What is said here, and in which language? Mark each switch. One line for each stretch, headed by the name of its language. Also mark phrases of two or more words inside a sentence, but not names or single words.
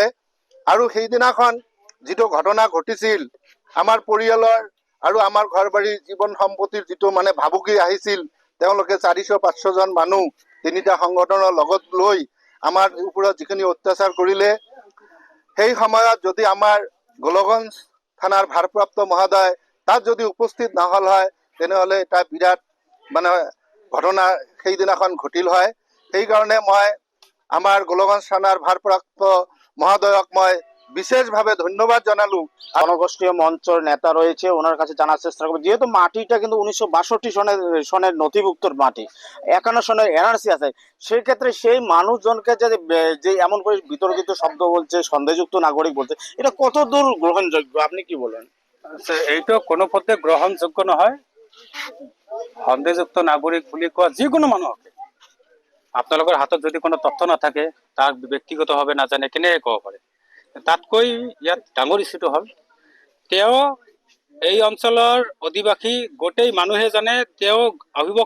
Assamese: আৰু সেইদিনাখন যিটো ঘটনা ঘটিছিল, আমাৰ পৰিয়ালৰ আৰু আমাৰ ঘৰ বাৰী জীৱন সম্পত্তিৰ যিটো মানে ভাবুকি আহিছিল, তেওঁলোকে 400-500 জন মানুহ 3টা সংগঠনৰ লগত লৈ আমাৰ ওপৰত যিখিনি অত্যাচাৰ কৰিলে, সেই সময়ত যদি আমাৰ গোলকগঞ্জ থানাৰ ভাৰপ্ৰাপ্ত মহোদয় তাত যদি উপস্থিত নহ'ল হয়, তেনেহ'লে এটা বিৰাট মানে ঘটনা সেইদিনাখন ঘটিল হয়। সেইকাৰণে মই আমাৰ গোলকগঞ্জ থানাৰ ভাৰপ্ৰাপ্ত মহোদয়ক মই বিশেষভাবে ধন্যবাদ জানালো।
Bangla: জনগোষ্ঠীয় মঞ্চের নেতা রয়েছে, ওনার কাছে জানার চেষ্টা করবো। যেহেতু মাটিটা কিন্তু 1962 সনের নথিভুক্ত মাটি, 51 সনের NRC আছে, সেক্ষেত্রে সেই মানুষজনকে যে এমন করে বিতর্কিত শব্দ বলছে, সন্দেহযুক্ত নাগরিক বলছে, এটা কত দূর গ্রহণযোগ্য আপনি কি বলেন?
Assamese: এইটো কোনো পথে গ্রহণযোগ্য নহয়। সন্দেহযুক্ত নাগরিক বুলি কোৱা যিকোনো মানুহকে, আপোনালোকৰ হাতত যদি কোনো তথ্য নাথাকে, তাক ব্যক্তিগতভাৱে নাজানে কেনেকৈ ক'ব পাৰে। তাতকৈ ইয়াত ডাঙৰ ইস্যুটো হ'ল, তেওঁ এই অঞ্চলৰ অধিবাসী গোটেই মানুহে জানে তেওঁ অবিভক্ত গোৱালপাৰা জিলা।